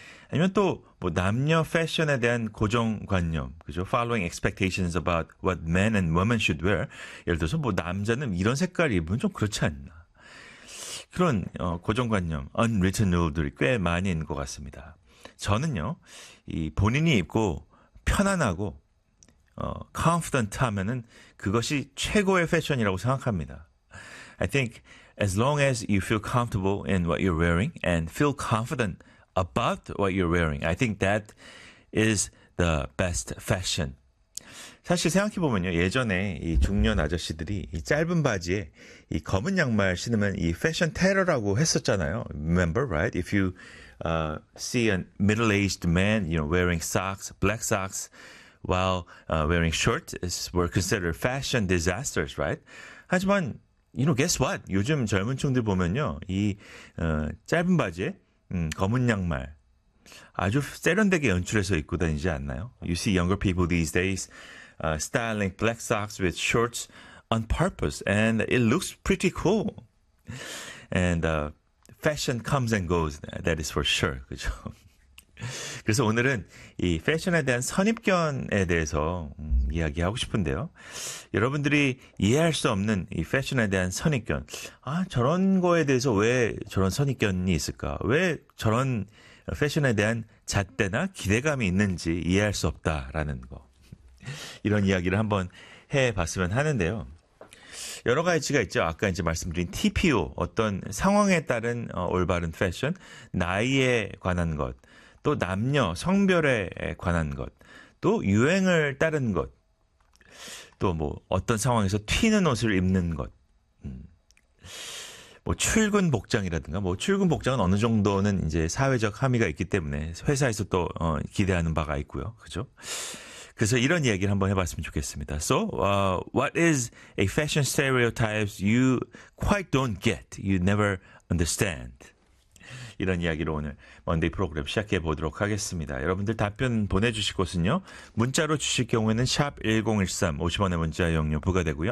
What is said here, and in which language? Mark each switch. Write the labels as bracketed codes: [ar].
[ko] 아니면 또 뭐 남녀 패션에 대한 고정관념, 그죠? [en] Following expectations about what men and women should wear. [ko] 예를 들어서 뭐 남자는 이런 색깔 입으면 좀 그렇지 않나. 그런 고정관념, unwritten rule 들이 꽤 많이 있는 것 같습니다. 저는요, 이 본인이 입고 편안하고 confident하면은 그것이 최고의 패션이라고 생각합니다. [en] I think as long as you feel comfortable in what you're wearing and feel confident about what you're wearing, I think that is the best fashion. [ko] 사실 생각해보면요, 예전에 이 중년 아저씨들이 이 짧은 바지에 이 검은 양말 신으면 이 패션 테러라고 했었잖아요. [en] Remember, right? If you see a middle-aged man, you know, wearing socks, black socks, while wearing shorts, were considered fashion disasters, right? 하지만, you know, guess what? [ko] 요즘 젊은층들 보면요, 이 짧은 바지에 검은 양말 아주 세련되게 연출해서 입고 다니지 않나요? [en] You see younger people these days styling black socks with shorts on purpose and it looks pretty cool. And fashion comes and goes, that is for sure. [ko] 그죠? 그래서 오늘은 이 패션에 대한 선입견에 대해서 이야기하고 싶은데요. 여러분들이 이해할 수 없는 이 패션에 대한 선입견. 아, 저런 거에 대해서 왜 저런 선입견이 있을까? 왜 저런 패션에 대한 잣대나 기대감이 있는지 이해할 수 없다라는 거. 이런 이야기를 한번 해봤으면 하는데요. 여러 가지가 있죠. 아까 이제 말씀드린 TPO, 어떤 상황에 따른 올바른 패션, 나이에 관한 것. 또 남녀, 성별에 관한 것, 또 유행을 따른 것, 또 뭐 어떤 상황에서 튀는 옷을 입는 것, 뭐 출근 복장이라든가, 뭐 출근 복장은 어느 정도는 이제 사회적 함의가 있기 때문에 회사에서 또 기대하는 바가 있고요. 그죠? 그래서 이런 이야기를 한번 해봤으면 좋겠습니다. [en] So, what is a fashion stereotypes you quite don't get, you never understand? [ko] 이런 이야기로 오늘 먼데이 프로그램 시작해 보도록 하겠습니다. 여러분들 답변 보내주실 곳은요. 문자로 주실 경우에는 샵 1013, 50원의 문자 이용료 부과되고요.